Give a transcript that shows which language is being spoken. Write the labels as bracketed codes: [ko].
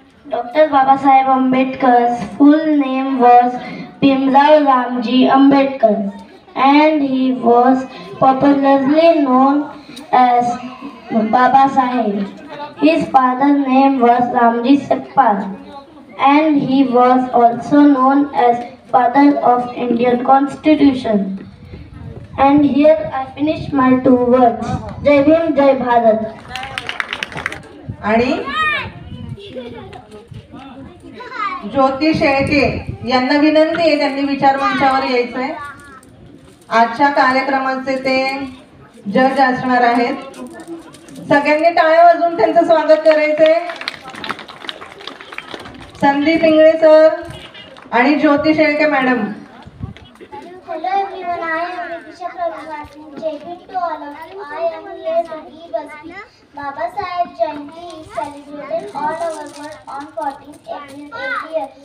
[en] Dr. Babasaheb Ambedkar's full name was Bhimrao Ramji Ambedkar, and he was popularly known as Baba Saheb. His father's name was Ramji Sekpal, and he was also known as father of Indian Constitution. And here I finish my 2 words. Jai Bhim, Jai Bharat. [mr] आणि ज्योती शेळके यांना विनंती आहे, त्यांनी विचार मंचावर यायचंय. आजच्या कार्यक्रमाचे ते जज असणार आहेत. सगळ्यांनी टाळ्या वाजवून त्यांचं स्वागत करायचंय. संदीप इंगळे सर आणि ज्योती Shelke madam. [en] Hello everyone, I am Vidisha Prabhupada. Jai Bhim to all of you. I am here to give a speech. Baba Saheb Jayanti is celebrated all over world on 14th April every year.